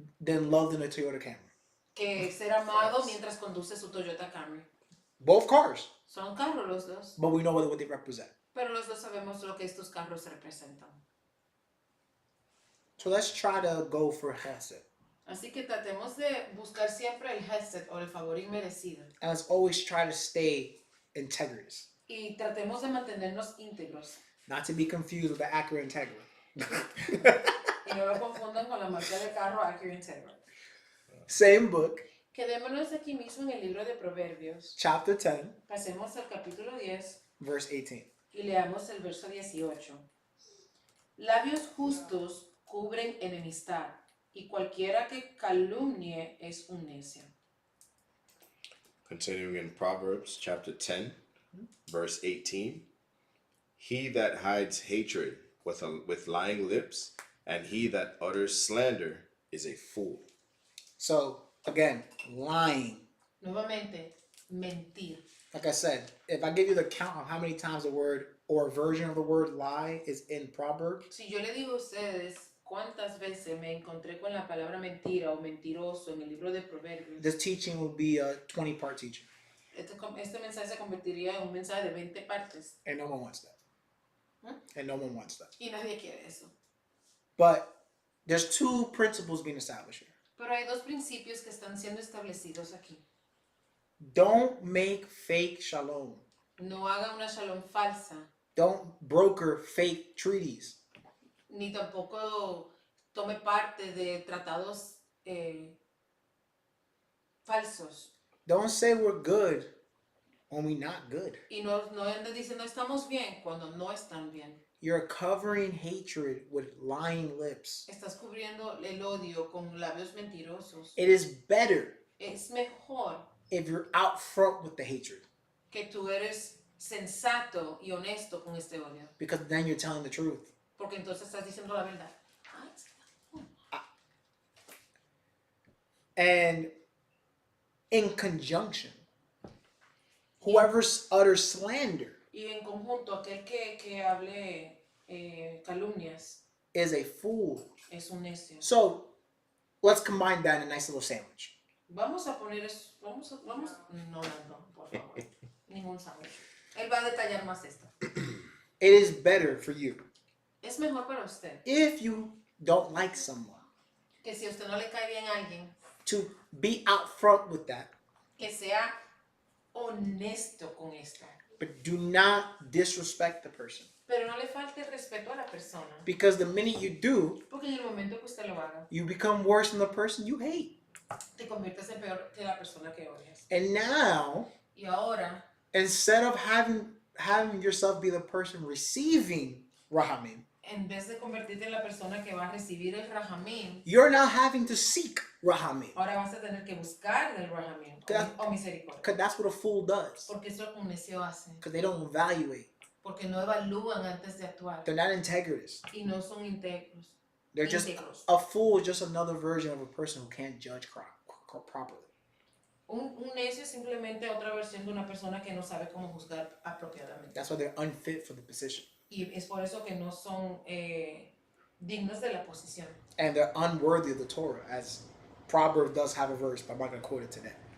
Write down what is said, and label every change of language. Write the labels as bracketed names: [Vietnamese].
[English] than loved in a Toyota Camry. [Spanish] que ser amado mientras conduce su Toyota Camry. [English] Both cars, [Spanish] Son carros los dos, [English] but we know what they represent. [Spanish] pero los dos sabemos lo que estos carros representan. [English] So let's try to go for Hesed. [Spanish] Así que tratemos de buscar siempre el hesed o el favor inmerecido. [English] And let's always try to stay integritous. [Spanish] Y tratemos de mantenernos íntegros. [English] Not to be confused with the Acura Integra. [Spanish] Y no lo confundan con la marca de carro Acura Integra. [English] Same book, [Spanish] Quedémonos aquí mismo en el libro de Proverbios. [English] chapter 10, [Spanish] Pasemos al capítulo 10 [English] verse 18. [Spanish] y leamos el verso 18. Labios justos cubren enemistad, y cualquiera que calumnie es un necio. [English] Continuing in Proverbs chapter 10, verse 18. He that hides hatred with lying lips, and he that utters slander is a fool. So, again, lying. [Spanish] Nuevamente, mentir. [English] Like I said, if I give you the count of how many times the word or a version of the word lie is in Proverbs. [Spanish] Si yo le digo a ustedes cuántas veces me encontré con la palabra mentira o mentiroso en el libro de Proverbios, [English] This teaching will be a 20-part teaching. [Spanish] Este mensaje se convertiría en un mensaje de 20 partes. [English] And no one wants that. And no one wants that. [Spanish] Y nadie quiere eso. [English] But there's two principles being established here. [Spanish] Pero hay dos principios que están siendo establecidos aquí. [English] Don't make fake shalom. [Spanish] No haga una shalom falsa. [English] Don't broker fake treaties. [Spanish] Ni tampoco tome parte de tratados falsos. [English] Don't say we're good when we're not good. [Spanish] Y no ande diciendo estamos bien cuando no están bien. [English] You're covering hatred with lying lips. [Spanish] Estás cubriendo el odio con labios mentirosos. [English] It is better [Spanish] Es mejor [English] if you're out front with the hatred, [Spanish] que tú eres sensato y honesto con este odio. [English] because then you're telling the truth. [Spanish] Porque entonces estás diciendo la verdad. [English] And in conjunction, whoever utters slander [Spanish] Y en conjunto, aquel que hable calumnias [English] is a fool. [Spanish] es un necio. [English] So let's combine that in a nice little sandwich. [Spanish] Vamos a poner eso. No, por favor. Ningún sándwich. Él va a detallar más esto. [English] It is better for you [Spanish] Es mejor para usted [English] if you don't like someone [Spanish] que si a usted no le cae bien a alguien, [English] to be out front with that, [Spanish] que sea honesto con esto. [English] but do not disrespect the person. [Spanish] Pero no le falte respeto a la persona. [English] Because the minute you do, [Spanish] Porque en el momento que usted lo haga, [English] you become worse than the person you hate. [Spanish] te conviertes en peor que la persona que odias. [English] And now, [Spanish] Y ahora, [English] instead of having yourself be the person receiving Rahamim, [Spanish] en vez de convertirte en la persona que va a recibir el Rahamim, [English] you're now having to seek Rahamim. [Spanish] ahora vas a tener que buscar del Rahamim o misericordia. [English] Because that's what a fool does. [Spanish] Porque eso es lo que un necio hace. [English] Because they don't evaluate. [Spanish] Porque no evalúan antes de actuar. [English] They're not integritous. [Spanish] Y no son íntegros. [English] They're just, [Spanish] Íntegros. [English] a fool is just another version of a person who can't judge properly. [Spanish] Un necio es simplemente otra versión de una persona que no sabe cómo juzgar apropiadamente. [English] That's why they're unfit for the position. [Spanish] Y es por eso que no son dignos de la posición. [English] And they're unworthy of the Torah, as Proverbs does have a verse, but I'm not going to quote it today.